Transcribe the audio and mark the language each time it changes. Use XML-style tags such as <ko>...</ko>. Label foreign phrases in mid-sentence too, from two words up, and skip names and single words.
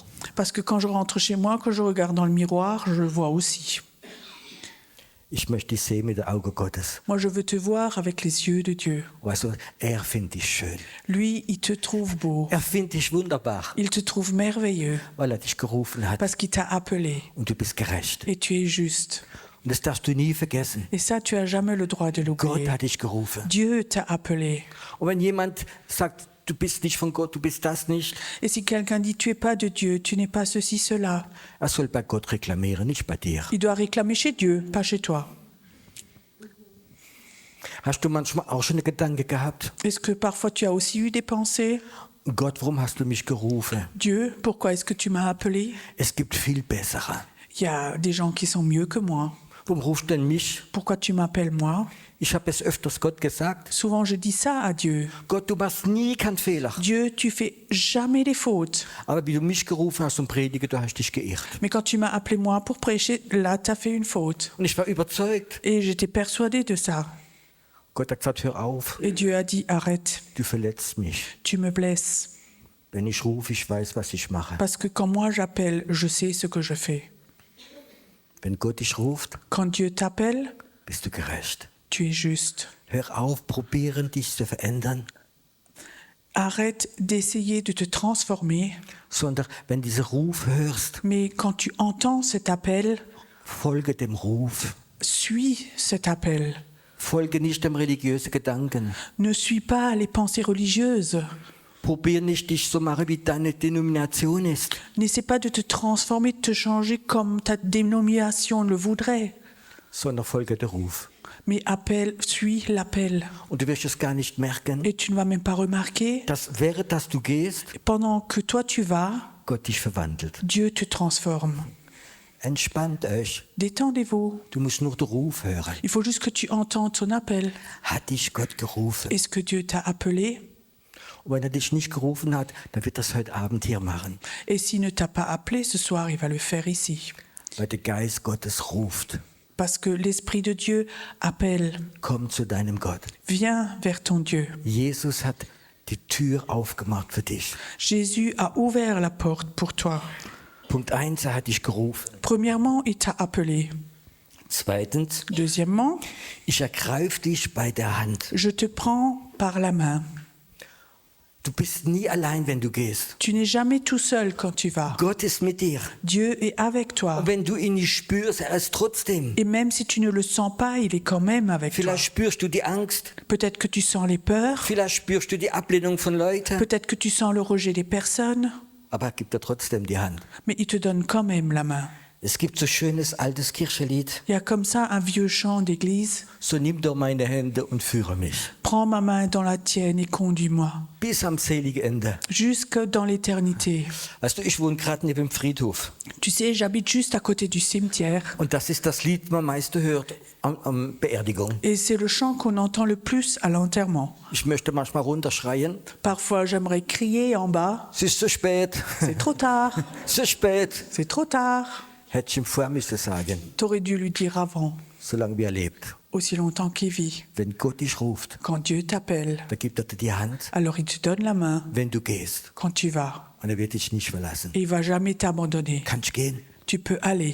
<fr>Parce que quand je rentre chez moi, que je regarde dans le miroir, je le vois aussi.</fr> <de>Ich möchte dich sehen mit den Augen Gottes.</de> <fr>Moi, je veux te voir avec les yeux de Dieu.</fr> <de>Weißt du, er findet dich schön.</de> <fr>Lui, il te trouve beau.</fr> <de>Er findet dich wunderbar,</de> <fr>Il te trouve merveilleux</fr> <de>weil er dich gerufen hat</de> <fr>parce qu'il t'a appelé</fr> <de>und du bist gerecht.</de> <fr>et tu es juste.</fr> <de>Und das darfst du nie vergessen.</de> <fr>Et ça, tu as jamais le droit de</fr> <de>Gott</de> <fr>l'oublier.</fr> <de>hat dich gerufen.</de> <fr>Dieu t'a appelé.</fr> <de>Und wenn jemand sagt, du bist nicht von Gott, du bist das nicht,</de> <fr>Et si quelqu'un dit tu es pas de Dieu, tu n'es pas ceci, cela,</fr> <de>er soll bei Gott reklamieren, nicht bei dir.</de> <fr>il doit réclamer chez Dieu, pas chez toi.</fr> <de>Hast du manchmal auch schon einen Gedanke gehabt?</de> <fr>Est-ce que parfois tu as aussi eu des pensées?</fr> <de>Gott, warum hast du mich gerufen?</de> <fr>Dieu, pourquoi est-ce que tu m'as appelé?</fr> <de>Es gibt viel bessere.</de> <fr>Il y a des gens qui sont mieux que moi.</fr> <de>Warum rufst du denn mich?</de> <fr>Pourquoi tu m'appelles moi?</fr> <de>Ich habe es öfters Gott gesagt.</de> <fr>Souvent je dis ça à Dieu.</fr> <de>Gott, du machst nie keinen Fehler.</de> <fr>Dieu, tu fais jamais des fautes.</fr> <de>Aber wie du mich gerufen hast zum Predigen, du hast dich geirrt.</de> <fr>Mais quand tu m'as appelé moi pour prêcher, là, tu as fait une faute.</fr> <de>Und ich war überzeugt.</de> <fr>Et j'étais persuadée de ça.</fr> <de>Gott hat gesagt, hör auf,</de> <fr>Et Dieu a dit, arrête,</fr> <de>du verletzt mich.</de> <fr>tu me blesses.</fr> <de>Wenn ich rufe, ich weiß, was ich mache.</de> <fr>Parce que quand moi j'appelle, je sais ce que je fais.</fr> <de>Wenn Gott dich ruft,</de> <fr>Quand Dieu t'appelle,</fr> <de>bist du gerecht.</de> <fr>tu es juste.</fr> <de>Hör auf, probieren, dich zu verändern,</de> <fr>Arrête d'essayer de te transformer,</fr> <de>sondern wenn du diesen Ruf hörst,</de> <fr>mais quand tu entends cet appel,</fr> <de>folge dem Ruf.</de> <fr>suis cet appel.</fr> <de>Folge nicht dem religiösen Gedanken.</de> <fr>Ne suis pas les pensées religieuses.</fr> <de>Probier nicht, dich so machen, wie deine Denomination ist.</de> <fr>N'essaie pas de te transformer, de te changer comme ta dénomination le voudrait,</fr> <de>Sondern folge der Ruf.</de> <fr>mais suis l'appel.</fr> <de>Und du wirst es gar nicht merken,</de> <fr>Et tu ne vas même pas remarquer,</fr> <de>dass während dass du gehst,</de> <fr>pendant que toi tu vas,</fr> <de>Gott dich verwandelt.</de> <fr>Dieu te transforme.</fr> <de>Entspannt euch.</de> <fr>Détendez-vous.</fr> <de>Du musst nur den Ruf hören.</de> <fr>Il faut juste que tu entends ton appel.</fr> <de>Hat dich Gott gerufen?</de> <fr>Est-ce que Dieu t'a appelé?</fr> <de>Und wenn er dich nicht gerufen hat, dann wird das heute Abend hier machen.</de> <fr>Et s'il ne t'a pas appelé ce soir, il va le faire ici.</fr> <de>Weil der Geist Gottes ruft.</de> <fr>Parce que l'Esprit de Dieu appelle.</fr> <de>Komm zu deinem Gott.</de> <fr>Viens vers ton Dieu.</fr> <de>Jesus hat die Tür aufgemacht für dich.</de> <fr>Jésus a ouvert la porte pour toi.</fr> <de>Punkt 1, er hat dich gerufen.</de> <fr>Premièrement, il t'a appelé.</fr> <de>Zweitens,</de> <fr>Deuxièmement,</fr> <de>ich ergreife dich bei der Hand.</de> <fr>je te prends par la main.</fr> <de>Du bist nie allein, wenn du gehst.</de> <fr>Tu n'es jamais tout seul quand tu vas.</fr> <de>Gott ist mit dir.</de> <fr>Dieu est avec toi.</fr> <de>Und wenn du ihn nicht spürst, er ist trotzdem.</de> <fr>Et même si tu ne le sens pas, il est quand même avec toi.</fr> <de>Vielleicht spürst du die Angst.</de> <fr>Peut-être que tu sens les peurs.</fr> <de>Vielleicht spürst du die Ablehnung von Leuten.</de> <fr>Peut-être que tu sens le rejet des personnes.</fr> <de>Aber er gibt dir trotzdem die Hand.</de> <fr>Mais il te donne quand même la main.</fr> <de>Es gibt so schönes altes Kirchenlied.</de> <fr>Il y a comme ça un vieux chant d'église.</fr> <de>So nimm doch meine Hände und führe mich.</de> <fr>Prends ma main dans la tienne et conduis-moi.</fr> <de>Bis am seligen Ende.</de> <fr>Jusque dans l'éternité.</fr> <de>Weißt du, ich wohne gerade neben dem Friedhof.</de> <fr>Tu sais, j'habite juste à côté du cimetière.</fr> <de>Und das ist das Lied, man meiste hört am Beerdigung.</de> <fr>Et c'est le chant qu'on entend le plus à l'enterrement.</fr> <de>Ich möchte manchmal runterschreien.</de> <fr>Parfois, j'aimerais crier en bas.</fr> <de>Es ist zu spät.</de> <fr>C'est trop tard.</fr> <de>Zu spät.</de> <fr>C'est trop tard.</fr> <de>Hätte ich ihm vorher müssen sagen.</de> <fr>T'aurais dû lui dire avant,</fr> <de>Solange wie er lebt.</de> <fr>aussi longtemps qu'il vit.</fr> <de>Wenn Gott dich ruft,</de> <fr>Quand Dieu t'appelle,</fr> <de>dann gibt er dir die Hand,</de> <fr>alors il te donne la main</fr> <de>wenn du gehst.</de> <fr>quand tu vas.</fr> <de>Und er wird dich nicht verlassen.</de> <fr>Et il va jamais t'abandonner.</fr> <de>Kannst gehen.</de> <fr>Tu peux aller.</fr>